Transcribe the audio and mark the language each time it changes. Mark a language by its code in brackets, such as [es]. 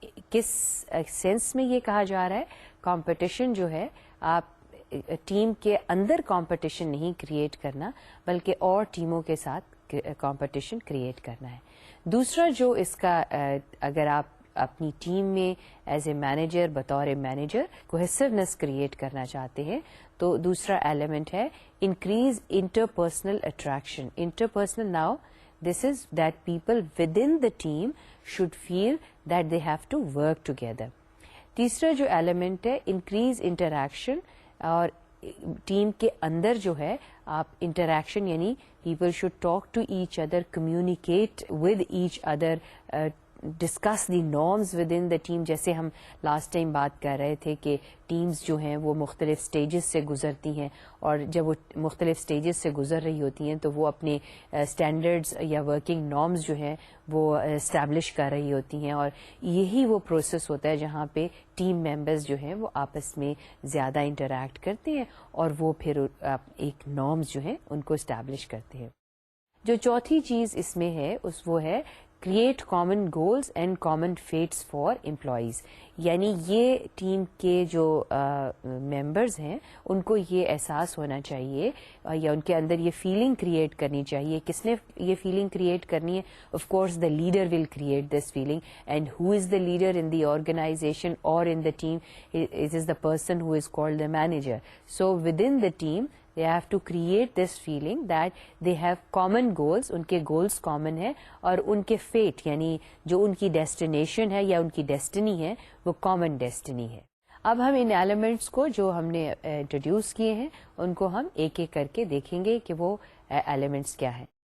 [ur] کس سینس میں یہ کہا جا رہا ہے؟ کمپٹیشن جو ہے آپ ٹیم کے اندر کمپٹیشن نہیں کریٹ کرنا بلکہ اور ٹیموں کے ساتھ کمپٹیشن کریٹ کرنا ہے. دوسرا جو اس کا اگر آپ اپنی ٹیم میں ایز اے مینیجر بطور مینیجر کوہیسونیس کریٹ کرنا چاہتے ہیں تو دوسرا ایلیمنٹ ہے increase interpersonal attraction. [en] Interpersonal now this is that people within the team should feel that they have to work together. [ur] تیسرا جو ایلیمنٹ ہے انکریز انٹریکشن, اور ٹیم کے اندر جو ہے آپ انٹریکشن یعنی [en] People should talk to each other, communicate with each other, discuss the norms within the team. [ur] جیسے ہم لاسٹ ٹائم بات کر رہے تھے کہ ٹیمز جو ہیں وہ مختلف سٹیجز سے گزرتی ہیں, اور جب وہ مختلف سٹیجز سے گزر رہی ہوتی ہیں تو وہ اپنے اسٹینڈرڈز یا ورکنگ نارمز جو ہیں وہ اسٹیبلش کر رہی ہوتی ہیں, اور یہی وہ پروسیس ہوتا ہے جہاں پہ ٹیم ممبرز جو ہیں وہ آپس میں زیادہ انٹریکٹ کرتے ہیں اور وہ پھر ایک نارمز جو ہیں ان کو اسٹیبلش کرتے ہیں. جو چوتھی چیز اس میں ہے وہ ہے [en] Create common goals and common fates for employees. [ur] یعنی یہ ٹیم کے جو ممبرز ہیں ان کو یہ احساس ہونا چاہیے یا ان کے اندر یہ فیلنگ کریٹ کرنی چاہیے. کس نے یہ فیلنگ کریٹ کرنی ہے؟ [en] Of course the leader will create this feeling, and who is the leader in the organization اور in the team? It is the person who is called the manager. So within the team they have to create this feeling that they have common goals, [ur] ان کے goals common ہے, اور ان کے fate یعنی جو ان کی destination ہے یا ان کی destiny ہے [en] وہ common destiny ہے. [ur] اب ہم ان ایلیمنٹس کو جو ہم نے انٹروڈیوس کیے ہیں ان کو ہم ایک ایک کر کے دیکھیں گے کہ وہ ایلیمنٹس کیا ہیں.